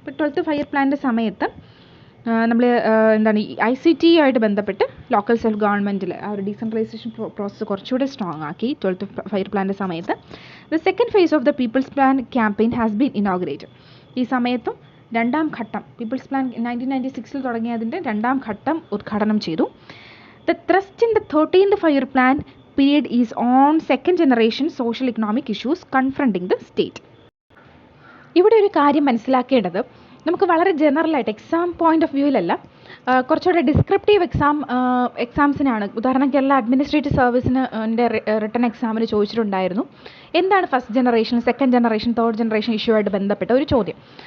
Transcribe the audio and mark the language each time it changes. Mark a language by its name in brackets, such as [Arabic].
[Malayalam] ഇപ്പോൾ 12th 5-year പ്ലാനിൻ്റെ സമയത്ത് നമ്മൾ ICT ആയിട്ട് ബന്ധപ്പെട്ട് ലോക്കൽ സെൽഫ് ഗവൺമെൻറ്റിൽ ആ ഒരു ഡീസെൻട്രലൈസേഷൻ പ്രോസസ്സ് കുറച്ചുകൂടി സ്ട്രോങ് ആക്കി. [English] 12th 5-year [Malayalam] പ്ലാനിൻ്റെ സമയത്ത് [English] The second phase of the people's plan campaign has been inaugurated. [Malayalam] ഈ സമയത്തും 2ാം ഘട്ടം പീപ്പിൾസ് പ്ലാൻ 1996 തുടങ്ങിയതിൻ്റെ 2ാം ഘട്ടം ഉദ്ഘാടനം ചെയ്തു. [English] The thrust in the 13th 5-year plan period is on second generation social economic issues confronting the state. [Malayalam] ഇവിടെ ഒരു കാര്യം മനസ്സിലാക്കേണ്ടത് നമുക്ക് വളരെ ജനറലായിട്ട് എക്സാം പോയിന്റ് ഓഫ് വ്യൂവിലല്ല, കുറച്ചുകൂടെ ഡിസ്ക്രിപ്റ്റീവ് എക്സാംസിനാണ്. ഉദാഹരണം കേരള അഡ്മിനിസ്ട്രേറ്റീവ് സർവീസിന് റിട്ടൺ എക്സാമിന് ചോദിച്ചിട്ടുണ്ടായിരുന്നു എന്താണ് first generation, second generation, third generation issue ആയിട്ട് ബന്ധപ്പെട്ട ഒരു ചോദ്യം.